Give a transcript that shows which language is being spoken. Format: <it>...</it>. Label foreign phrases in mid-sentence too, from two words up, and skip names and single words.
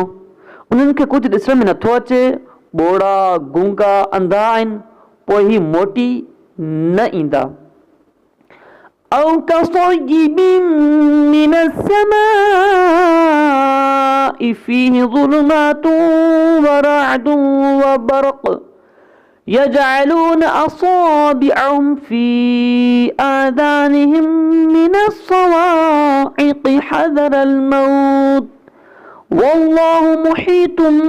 <sd>उन्हनि खे कुझु ॾिसण में नथो अचे, ॿोड़ा गूंगा अंधा आहिनि, पोइ ही मोटी न ईंदा।</sd> <ar>أو كصيب من السماء فيه ظلمات ورعد وبرق يجعلون أصابعهم في آذانهم من الصواعق حذر الموت والله محيط</ar>